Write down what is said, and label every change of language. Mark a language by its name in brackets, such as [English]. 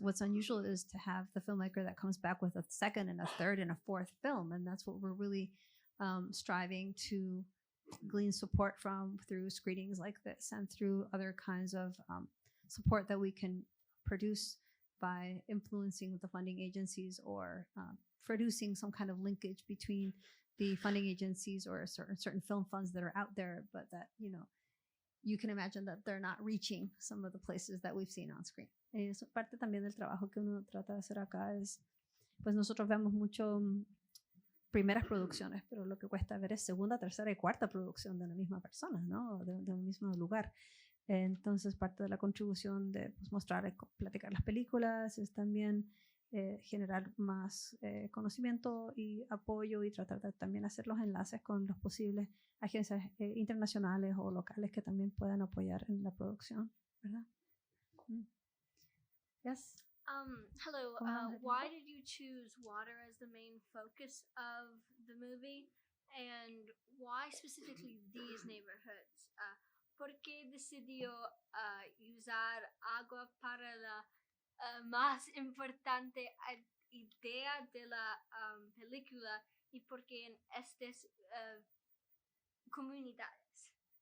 [English] What's unusual is to have the filmmaker that comes back with a second and a third and a fourth film, and that's what we're really striving to glean support from through screenings like this and through other kinds of support that we can produce by influencing the funding agencies or producing some kind of linkage between the funding agencies or certain film funds that are out there, but that, you can imagine that they're not reaching some of the places that we've seen on screen. [Spanish] Eso parte también del trabajo que uno trata de hacer acá es, pues nosotros vemos mucho primeras producciones, pero lo que cuesta ver es segunda, tercera y cuarta producción de la misma persona, ¿no? De un mismo lugar. Entonces, parte de la contribución de pues, mostrar, platicar las películas es también generar más conocimiento y apoyo y tratar de también hacer los enlaces con los posibles agencias internacionales o locales que también puedan apoyar en la producción, ¿verdad? [English] Yes. Hello. Why did you choose water as the main focus of the movie, and why specifically these neighborhoods? [Spanish] ¿Por qué decidió usar agua para la más importante idea de la película, y por qué en estas comunidades?